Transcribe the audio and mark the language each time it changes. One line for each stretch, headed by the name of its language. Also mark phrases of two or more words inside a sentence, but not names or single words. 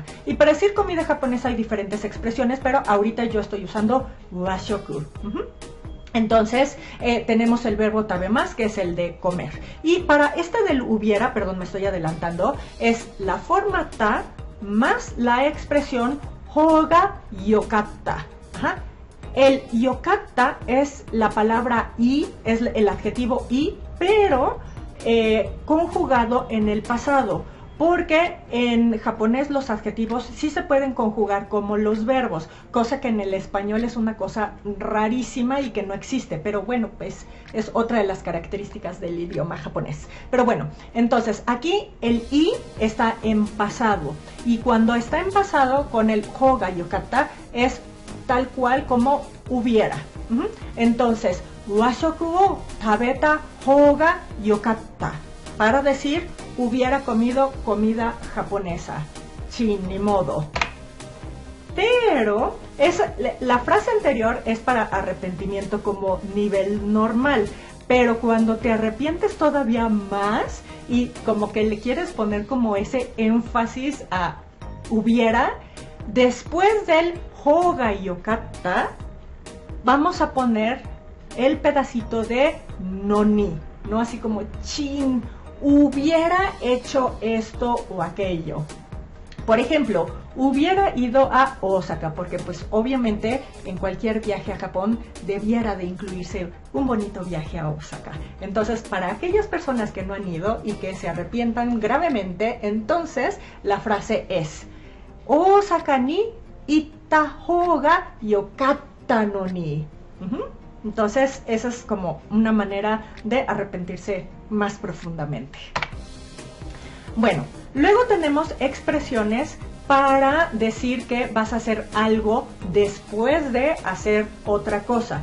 Spanish: Y para decir comida japonesa hay diferentes expresiones, pero ahorita yo estoy usando washoku. Entonces, tenemos el verbo tabemasu, que es el de comer. Y para este del hubiera, perdón, me estoy adelantando, es la forma ta más la expresión
Japanese: ほうが よかった.
Spanish: El yokatta es la palabra i, es el adjetivo i, pero conjugado en el pasado. Porque en japonés los adjetivos sí se pueden conjugar como los verbos, cosa que en el español es una cosa rarísima y que no existe, pero bueno, pues es otra de las características del idioma japonés. Pero bueno, entonces aquí el i está en pasado, y cuando está en pasado con el
Japanese: ほうが よかった
Spanish: es tal cual como hubiera. Entonces,
Japanese: 和食 を 食べた ほうが よかった,
Spanish: para decir hubiera comido comida japonesa. Chin, ni modo. Pero la frase anterior es para arrepentimiento como nivel normal. Pero cuando te arrepientes todavía más y como que le quieres poner como ese énfasis a hubiera, después del
Japanese: ほうが よかった,
Spanish: vamos a poner el pedacito de noni, ¿no? Así como chin, hubiera hecho esto o aquello. Por ejemplo, hubiera ido a Osaka, porque pues obviamente en cualquier viaje a Japón debiera de incluirse un bonito viaje a Osaka. Entonces, para aquellas personas que no han ido y que se arrepientan gravemente, entonces la frase es
Japanese: 大阪 に 行った ほうが よかった の に.
Spanish: Entonces, esa es como una manera de arrepentirse más profundamente. Bueno, luego tenemos expresiones para decir que vas a hacer algo después de hacer otra cosa.